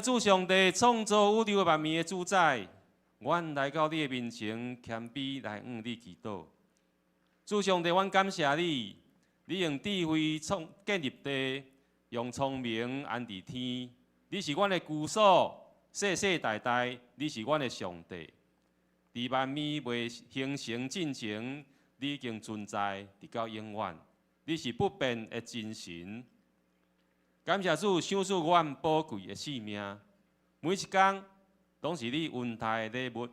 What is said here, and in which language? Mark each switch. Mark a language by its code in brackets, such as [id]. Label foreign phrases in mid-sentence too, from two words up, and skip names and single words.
[nan] 主上帝，创造宇宙万物的主宰，阮来到你的面前，谦卑来向你祈祷。主上帝，阮感谢你，你用智慧建立地，用聪明安置天。你是阮的居所，世世代代，你是阮的上帝。伫万物未形成之前，你已经存在，直到永远。你是不变的真神，感谢主赏赐阮宝贵的性命，每一天拢是你恩待的礼物。